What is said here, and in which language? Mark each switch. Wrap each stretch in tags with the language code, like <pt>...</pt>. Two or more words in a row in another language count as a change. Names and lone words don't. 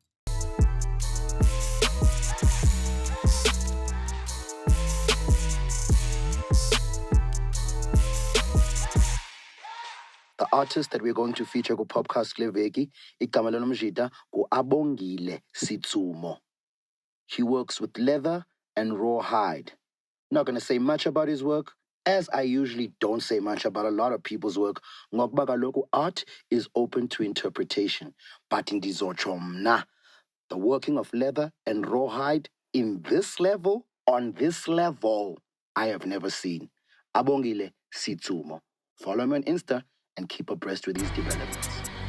<en>The artist that we're going to feature ku POPcast Kleveki,</en> <xh>igama lomjida ku</xh> <en>Abongile Sitsumo. He works with leather and rawhide. Not going to say much about his work, as I usually don't say much about a lot of people's work.</en> <xh>Ngokuba kaloku</xh> <en>art is open to interpretation. But in</en> <xh>ndizotsho mna,</xh> <en>the working of leather and rawhide in this level, on this level, I have never seen. Abongile Sitsumo. Follow him on Insta and keep abreast with these developments.</en>